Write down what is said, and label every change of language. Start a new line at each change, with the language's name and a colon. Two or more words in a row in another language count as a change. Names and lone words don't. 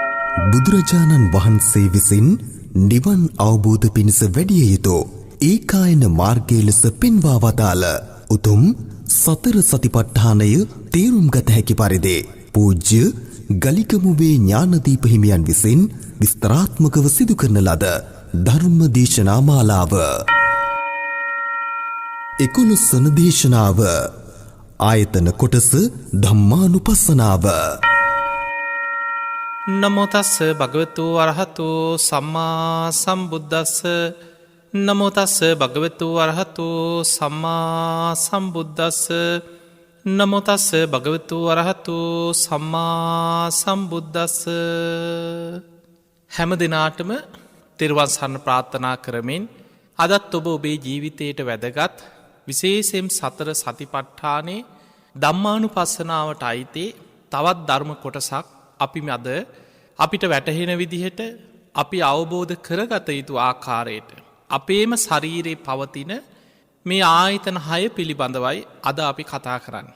Sinhala: බුදුරජාණන් වහන්සේ විසින් නිවන් අවබෝධ පිණිස වැඩිය යුතු ඒකායන මාර්ගය ලෙස පෙන්වා වදාළ උතුම් සතර සතිපට්ඨානය තේරුම් ගත හැකි පරිදි පූජ්‍ය ගලිකමුවේ ඥානදීප හිමියන් විසින් විස්තරාත්මකව සිදු කරන ලද ධර්ම දේශනා මාලාව 11 වන දේශනාව ආයතන කොටස ධම්මානුපස්සනාව.
Pali: නමෝ තස්ස භගවතු වරහතු සම්මා සම්බුද්දස්ස. නමෝ තස්ස භගවතු වරහතු සම්මා සම්බුද්දස්ස. නමෝ තස්ස භගවතු වරහතු සම්මා සම්බුද්දස්ස.
Sinhala: හැම දිනාටම තෙරුවන් සරණ ප්‍රාර්ථනා කරමින් අදත් ඔබ ඔබේ ජීවිතයට වැදගත් විශේෂයෙන් සතර සතිපට්ඨානයේ ධම්මානුපස්සනාවට අයිති තවත් ධර්ම කොටසක් අපි අද අපිට වැටහෙන විදිහට අපි අවබෝධ කරගත යුතු ආකාරයට අපේම ශරීරයේ පවතින මේ ආයතන 6 පිළිබඳවයි අද අපි කතා කරන්නේ.